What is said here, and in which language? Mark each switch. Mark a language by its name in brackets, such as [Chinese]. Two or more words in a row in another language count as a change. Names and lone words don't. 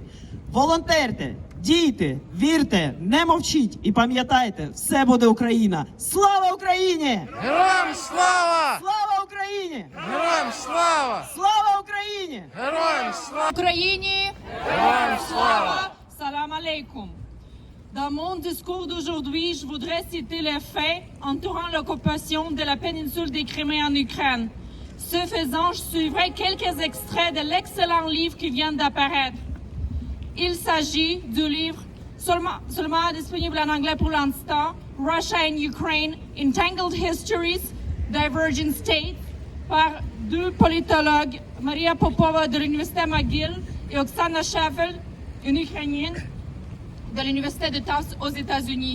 [Ukrainian] Волонтерте, дійте, вірте, не мовчіть і пам'ятайте, все буде Україна. Слава Україні! Героям слава! Слава Україні! Героям слава! Слава Україні! Героям слава! Україні! Героям слава! [Arabic] سلام عليكم! [French] Dans mon discours d'aujourd'hui, je voudrais citer les faits entourant l'occupation de la péninsule de Crimée en Ukraine. Ce faisant, je suivrai quelques extraits de l'excellent livre qui vient d'apparaître. Il s'agit du livre seulement disponible en anglais pour l'instant, Russia and Ukraine, Entangled Histories, Divergent States, par deux politologues, Maria Popova de l'Université McGill et Oksana Sheffield, une Ukrainienne de l'Université de Tufts aux États-Unis.